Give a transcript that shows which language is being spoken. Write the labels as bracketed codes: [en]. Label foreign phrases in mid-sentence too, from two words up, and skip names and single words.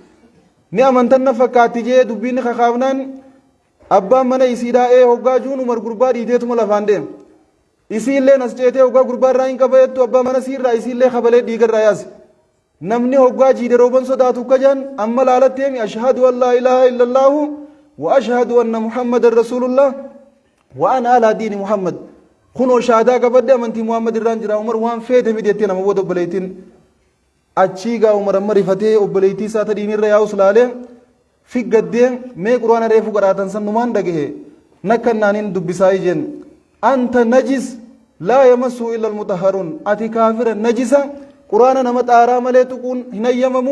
[om] ni amantan na fakkaatti jee dubbiin kakaafnaan abbaan mana isii daa'ee hoggaa juun Umar gurbaa dhiiteetuma lafaan deem isiillee nas ceetee hoggaa gurbaa irraa hin qabayettu abbaa mana siirraa isiillee kabalee dhiigarraa yaase namni hoggaa jiide rooban sodaatu kajaan amma laalatteemi [ar] أشهد أن لا إله إلا الله وأشهد أن محمدا رسول الله وأنا على دين محمد [om] kunoo shaadaa qabadde amantii Muhammad irraan jira Umar waan feete fideettee nama booda obboleeytiin achii gaa Umar amma rifatee obboleeytii isaa tadhiinirra yaa'us laalee figgaddee mee quraana reefu gadhaatan san numaan dhagahe nakkannaaniin dubbisaa ijeen [ar] أنت نجس لا يمس إلا المطهرون [om] ati kaafira najisa quraana nama xaaraa malee tuquun hin ayyamamu